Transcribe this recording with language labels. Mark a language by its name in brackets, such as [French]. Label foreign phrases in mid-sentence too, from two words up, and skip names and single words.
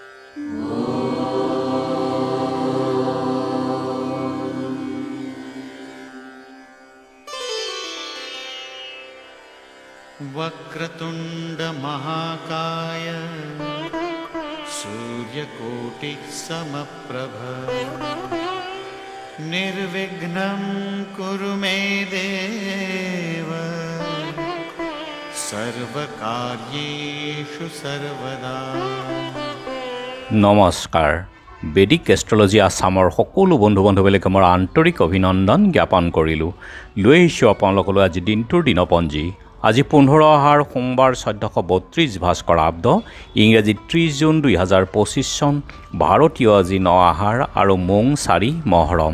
[Sanskrit] वक्रतुंड महाकाय सूर्यकोटि समप्रभ निर्विघ्नं कुरु मे देव सर्वकार्येषु सर्वदा। [Assamese] नमस्कार। বেদিক এষ্ট্ৰলজি আসামৰ সকলো বন্ধু বান্ধৱীলৈ মোৰ আন্তৰিক অভিনন্দন জ্ঞাপন কৰিলোঁ। লৈ আহিছোঁ আপোনালোকলৈ আজি দিনটোৰ দিনপঞ্জী। আজি 15 আহাৰ সোমবাৰ 1432 ভাস্কৰাব্দ, ইংৰাজী 30 জুন 2025 চন, ভাৰতীয় আজি 9 আহাৰ আৰু মোং 4 মহৰম।